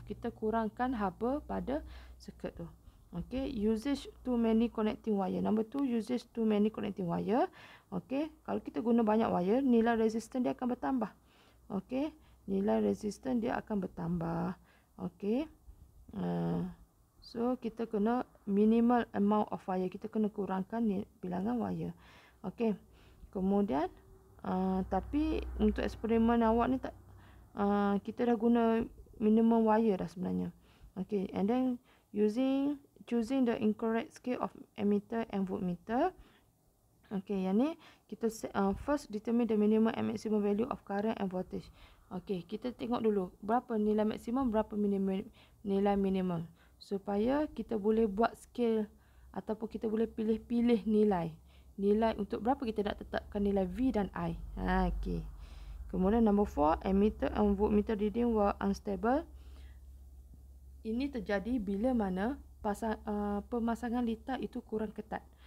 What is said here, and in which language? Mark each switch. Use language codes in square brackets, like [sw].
[ms] Kita kurangkan haba pada circuit tu. [en] Okey, usage too many connecting wire. Number 2, usage too many connecting wire. [ms] Okey, kalau kita guna banyak wire, nilai resistance dia akan bertambah. Okey, nilai resistance dia akan bertambah. Okey. So, kita kena [en] minimal amount of wire. [ms] Kita kena kurangkan bilangan wire. Okey. Kemudian, tapi untuk eksperimen awak ni, kita dah guna minimum wire dah sebenarnya. Okey. [en] And then, choosing the incorrect scale of ammeter and voltmeter. [ms] Okey, yang ni kita [en] first determine the minimum and maximum value of current and voltage. [ms] Okey, kita tengok dulu berapa nilai maksimum, berapa nilai minimum, supaya kita boleh buat scale ataupun kita boleh pilih-pilih nilai untuk berapa kita nak tetapkan nilai V dan I. Okey. Kemudian [en] number 4, ammeter and voltmeter reading were unstable. [ms] Ini terjadi bila mana pemasangan litar itu kurang ketat.